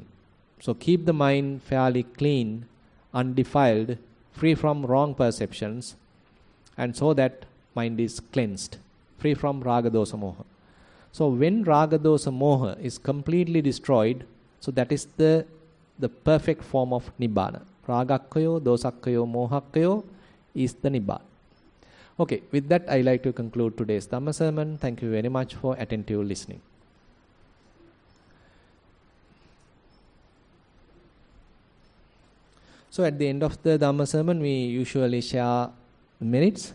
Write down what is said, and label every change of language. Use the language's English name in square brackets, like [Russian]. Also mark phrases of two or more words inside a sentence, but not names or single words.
[English] So keep the mind fairly clean, undefiled, free from wrong perceptions, and so that mind is cleansed, free from [Pali] raga dosa moha. [English] So when [Pali] raga dosa moha [English] is completely destroyed, so that is the perfect form of nibbana. [Pali] Ragakkayo, dosakkayo, mohakkayo is the nibbana. [English] Okay, with that I like to conclude today's Dhamma sermon. Thank you very much for attentive listening. So at the end of the Dhamma sermon, we usually share merits.